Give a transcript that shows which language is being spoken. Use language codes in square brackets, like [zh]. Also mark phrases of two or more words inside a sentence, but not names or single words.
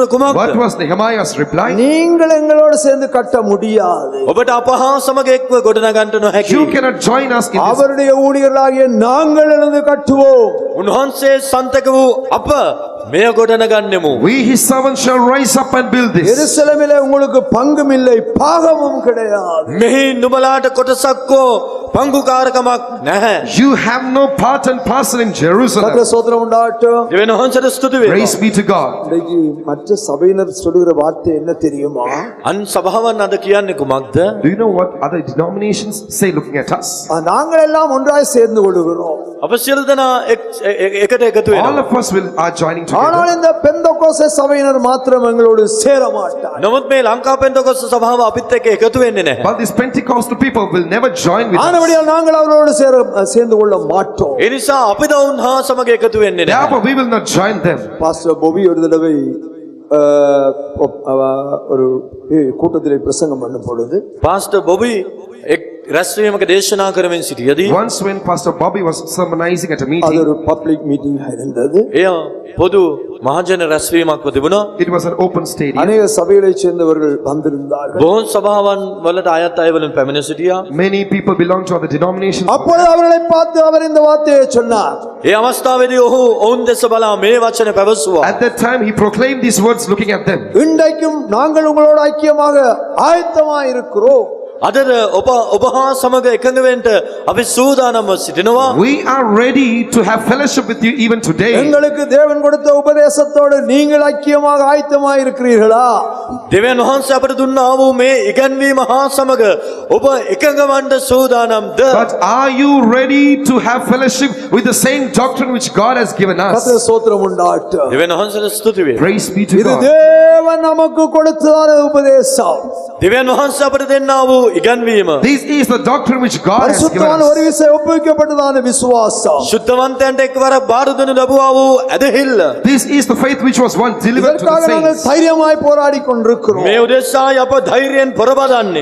[en] What [si] කුමක්ද? [en] was Nehemiah's reply? [ta] நீங்கள் எங்களோடு சேர்ந்து கட்ட முடியாது. [si] ඔබට අප හා සමග එක්ව ගොඩනගන්න නොහැකි. [en] You cannot join us in this. [ta] அவருடைய ஊழியர்களாகிய நாங்கள் எழுந்து கட்டுவோம். [si] උන්වහන්සේ සන්තක වූ අප මෙය ගොඩනගන්නෙමු. [en] We his servants shall rise up and build this. [ta] எருசலேமிலே உங்களுக்கு பங்கும் இல்லை, பாகமும் கிடையாது. [si] මෙහි නුඹලාට කොටසක්කෝ පංගුකාරකමක් නැහැ. [en] You have no part and parcel in Jerusalem. [ta] கர்த்தர் ஸ்தோத்திரம் உண்டாகட்டும். [si] දෙවියන් වහන්සේට ස්තුති වේවා. [en] Praise be to God. [ta] இன்னைக்கு மற்ற சபையினர் சொல்லுகிற வார்த்தை என்ன தெரியுமா? [si] අන් සභාවන් අද කියන්නේ කුමක්ද? [en] Do you know what other denominations say looking at us? [ta] நாங்கள் எல்லாம் ஒன்றாய் சேர்ந்து கொள்கிறோம். [si] අප සියලු දෙනා එකට එකතු [en] All [si] වෙනවා. [en] of us are joining [ta] ஆனால் [en] together. [ta] இந்த பெந்தோகோஸ்தே சபையினர் மாத்திரம் எங்களோடு சேர மாட்டார். [si] නමුත් මේ ලංකා පෙන්තකොස්ත සභාව අපිත් එක්ක එකතු වෙන්නේ නැහැ. [en] But these Pentecostal people will never join with us. [ta] ஆனபடியால் நாங்கள் அவரோடு சேர்ந்து கொள்ள மாட்டோம். [si] ඒ නිසා අපිද උන් හා සමග එකතු වෙන්නේ නැහැ. [en] Therefore we will not join them. [ta] பாஸ்டர் பொபி ஒரு தடவை ஒரு கூட்டத்திலே பிரசங்கம் பண்ணும் பொழுது [si] පාස්ටර් බොබි එක් රැස්වීමක දේශනා කරමින් සිටියදී [en] Once when Pastor Bobby was sermonizing at a [ta] அது [en] meeting, [ta] ஒரு [en] public meeting [ta] இருந்தது. [si] එය පොදු මහජන රැස්වීමක්ව තිබුණා. [en] it was an open stadium. [ta] அநேக சபைகளைச் சேர்ந்தவர்கள் வந்திருந்தார்கள். [si] බොහෝ සභාවන් වලට අයත් අය වලින් පැමිණ සිටියා. [en] Many people belong to other denominations. [ta] அப்பொழுது அவர்களை பார்த்து அவர் இந்த வார்த்தையை சொன்னார். [si] ඒ අවස්ථාවේදී ඔහු ඔවුන් දෙස බලා මේ වචන පැවසුවා. [en] At that time, he proclaimed these words looking at them. [ta] இன்றைக்கும் நாங்கள் உங்களோடு ஐக்கியமாக ஆயத்தமாய் இருக்கிறோம். [si] අදද ඔබ හා සමග එකඟ වෙන්න අපි සූදානම්ව සිටිනවා. [en] We are ready to have fellowship with you even today. [ta] எங்களுக்கு தேவன் கொடுத்த உபதேசத்தோடு நீங்கள் ஐக்கியமாக ஆயத்தமாய் இருக்கிறீர்களா? [si] දෙවියන් වහන්සේ අපට දුන්නා වූ මේ ඉගැන්වීම හා සමග ඔබ එකඟ වන්න සූදානම්ද? [en] But are you ready to have fellowship with the same doctrine which God has given us? [ta] கர்த்தர் ஸ்தோத்திரம் உண்டாகட்டும். [si] දෙවියන් වහන්සේට ස්තුති වේ. [en] Praise be to [ta] இது [en] God. [ta] தேவன் நமக்கு கொடுத்ததான உபதேசம். [si] දෙවියන් වහන්සේ අපට දෙන්නා වූ ඉගැන්වීම. [en] This is the doctrine which God has given [ta] பரிசுத்தவான் [en] us. [ta] ஒரு விசை ஒப்புவிக்கப்பட்டதான விசுவாசம். [si] ශුද්ධවන්තයන්ට එක්වරක් බාර දෙනු ලැබුවා වූ ඇදහිල්ල. [en] This is the faith which was once delivered to [ta] இதற்காக [en] the [ta] நாங்கள் [en] saints. [ta] தைரியமாய் போராடி கொண்டிருக்கிறோம். [si] මේ උදෙසායි අප ධෛර්යයෙන් පොරබදන්නේ.